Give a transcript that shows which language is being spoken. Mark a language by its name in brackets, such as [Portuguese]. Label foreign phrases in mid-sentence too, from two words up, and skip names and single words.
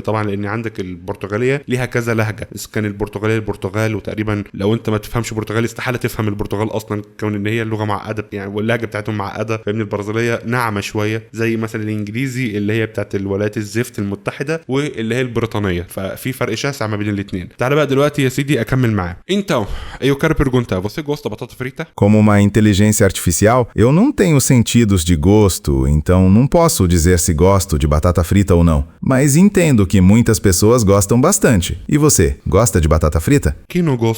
[Arabic] طبعا لان عندك البرتغاليه ليها كذا لهجه، بس كان البرتغاليه البرتغال، وتقريبا لو انت ما تفهمش برتغالي استحاله تفهم البرتغال اصلا، كون ان هي اللغه معقده يعني واللهجه بتاعتهم معقده. فاهمني؟ البرازيليه ناعمه شويه زي مثلا الانجليزي اللي هي بتاعت الولايات الزفت المتحده، واللي هي البريطانيه، ففي فرق شاسع ما بين الاثنين. تعال بقى دلوقتي يا سيدي اكمل معاه. [Portuguese] Então, eu quero perguntar, você gosta de batata frita? Como uma inteligência artificial, eu não tenho sentidos de gosto, então não posso dizer se gosto de batata frita ou não. Mas entendo que muitas pessoas gostam bastante. E você, gosta de batata frita? Quem não gosta?